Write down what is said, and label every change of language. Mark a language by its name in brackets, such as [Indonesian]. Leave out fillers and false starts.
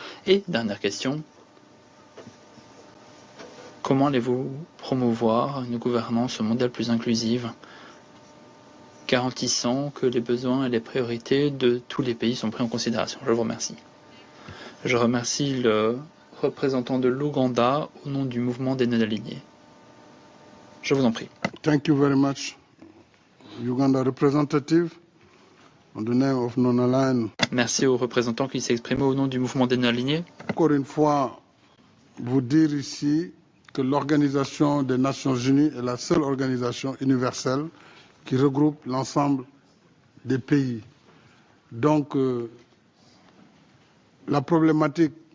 [French] Et dernière question, comment allez-vous promouvoir une gouvernance mondiale plus inclusive, garantissant que les besoins et les priorités de tous les pays sont pris en considération? Je vous remercie. Je remercie le représentant de l'Ouganda au nom du mouvement des non-alignés. Je vous en prie. [English] Thank you very much, Uganda representative. On the name of non-aligned. [French] Merci au représentant qui s'est exprimé au nom du mouvement des non-alignés. Encore une fois, vous dire ici que l'Organisation des Nations Unies est la seule organisation universelle qui regroupe l'ensemble des pays. Donc, la problématique